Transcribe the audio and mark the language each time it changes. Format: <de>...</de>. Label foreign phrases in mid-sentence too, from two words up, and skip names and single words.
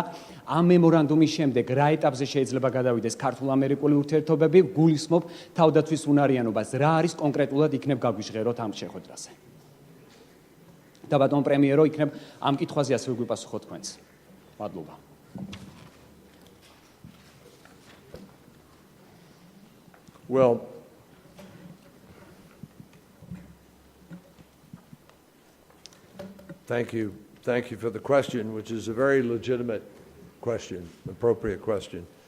<ka>ამ მემორანდუმის შემდეგ რა ეტაპზე შეიძლება გადავიდეს ქართულ-ამერიკული ურთიერთობები, გულისხმობ თავდაცვის უნარიანობას. რა არის კონკრეტულად იქნებ გაგვიჟღეროთ ამ შეხვედრაზე. და ბატონ პრემიერო, იქნებ ამ კითხვაზე ასე ვიგვიპასუხოთ თქვენს. მადლობა.</ka> <en>Well, thank you. Thank you for the question, which is a very legitimate question, appropriate question.</en>